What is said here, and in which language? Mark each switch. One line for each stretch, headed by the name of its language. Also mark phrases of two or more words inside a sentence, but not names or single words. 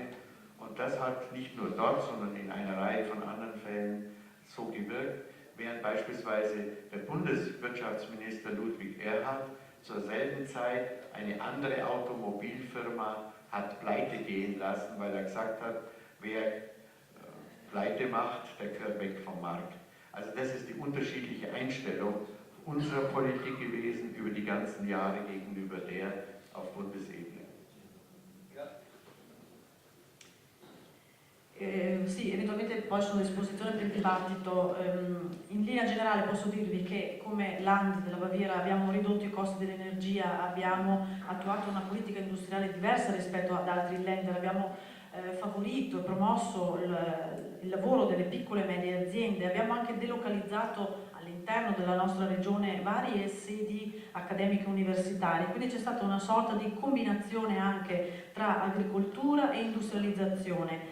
German: Und das hat nicht nur dort, sondern in einer Reihe von anderen Fällen so gewirkt, während beispielsweise der Bundeswirtschaftsminister Ludwig Erhard zur selben Zeit eine andere Automobilfirma hat pleite gehen lassen, weil er gesagt hat, wer pleite macht, der gehört weg vom Markt. Also das ist die unterschiedliche Einstellung unserer Politik gewesen über die ganzen Jahre gegenüber der auf Bundesebene.
Italian: Sì, eventualmente poi sono a disposizione per il dibattito. In linea generale posso dirvi che come Land della Baviera abbiamo ridotto i costi dell'energia, abbiamo attuato una politica industriale diversa rispetto ad altri Länder, abbiamo favorito e promosso il lavoro delle piccole e medie aziende, abbiamo anche delocalizzato all'interno della nostra regione varie sedi accademiche universitarie, quindi c'è stata una sorta di combinazione anche tra agricoltura e industrializzazione.